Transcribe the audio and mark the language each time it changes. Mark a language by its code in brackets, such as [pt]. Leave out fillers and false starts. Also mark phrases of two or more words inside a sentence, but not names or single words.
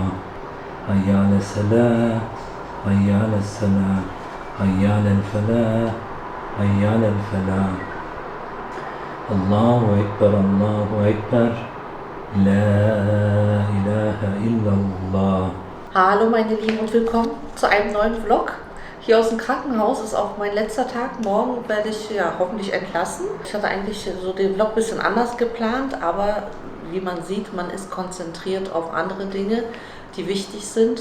[ar] حي على الصلاة. حي على الصلاة. حي على الفلاح. حي على الفلاح. الله أكبر، الله أكبر. لا إله إلا الله. [de] Hallo meine Lieben und willkommen zu einem neuen Vlog. Hier aus dem Krankenhaus ist auch mein letzter Tag. Morgen werde ich ja hoffentlich entlassen. Ich hatte eigentlich so den Vlog ein bisschen anders geplant, aber wie man sieht, man ist konzentriert auf andere Dinge, die wichtig sind.